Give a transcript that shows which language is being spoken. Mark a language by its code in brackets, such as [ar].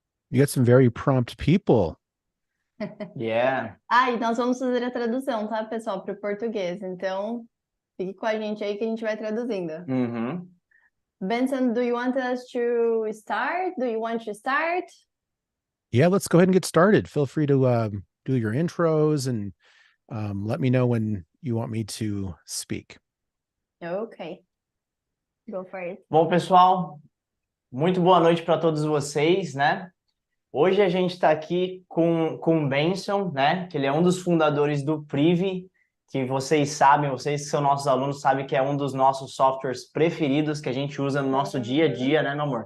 [en] You got some very prompt people. Yeah. [pt] E nós vamos fazer a tradução, tá, pessoal, para o português. Então, fique com a gente aí que a gente vai traduzindo. [en] Benson, do you want us to start? Do you want to start? Yeah, let's go ahead and get started. Feel free to do your intros and let me know when you want me to speak. Okay. Go for it. [pt] Bom, pessoal, muito boa noite para todos vocês, né? Hoje a gente está aqui com o Benson, né? Que ele é um dos fundadores do Privy, que vocês sabem, vocês que são nossos alunos sabem que é um dos nossos softwares preferidos que a gente usa no nosso dia a dia, né, meu amor?